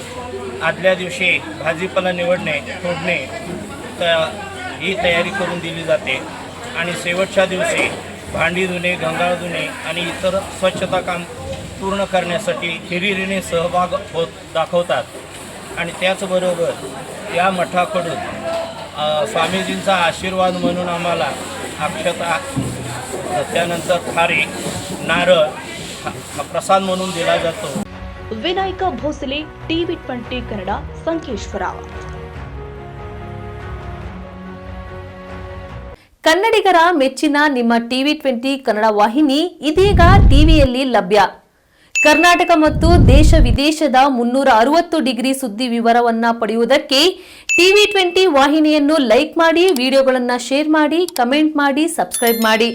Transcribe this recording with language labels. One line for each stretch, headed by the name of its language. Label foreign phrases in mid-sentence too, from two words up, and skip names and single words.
Marathi: आदल्या दिवशी भाजीपाला निवडणे तोडणे ही तयारी करून दिली जाते आणि शेवटच्या दिवशी भांडी धुणे, गंगाळ धुणे आणि इतर स्वच्छता काम पूर्ण करण्यासाठी हिरिरीने सहभाग दाखवतात. आणि त्याचबरोबर या मठाकडून स्वामीजींचा आशीर्वाद म्हणून आम्हाला अक्षता, त्यानंतर थारी, नारळ हा प्रसाद म्हणून दिला जातो.
Kannada: ವಿನಾಯಕ ಭೋಸಲೆ, TV20 ಕನ್ನಡ, ಸಂಕೇಶ್ವರ. ಕನ್ನಡಿಗರ ಮೆಚ್ಚಿನ ನಿಮ್ಮ TV20 ಕನ್ನಡ ವಾಹಿನಿ ಇದೀಗ ಟಿವಿಯಲ್ಲಿ ಲಭ್ಯ. ಕರ್ನಾಟಕ ಮತ್ತು ದೇಶ ವಿದೇಶದ 360 ಡಿಗ್ರಿ ಸುದ್ದಿ ವಿವರವನ್ನ ಪಡೆಯುವುದಕ್ಕೆ TV20 ವಾಹಿನಿಯನ್ನು ಲೈಕ್ ಮಾಡಿ, ವಿಡಿಯೋಗಳನ್ನು ಶೇರ್ ಮಾಡಿ, ಕಮೆಂಟ್ ಮಾಡಿ, ಸಬ್ಸ್ಕ್ರೈಬ್ ಮಾಡಿ.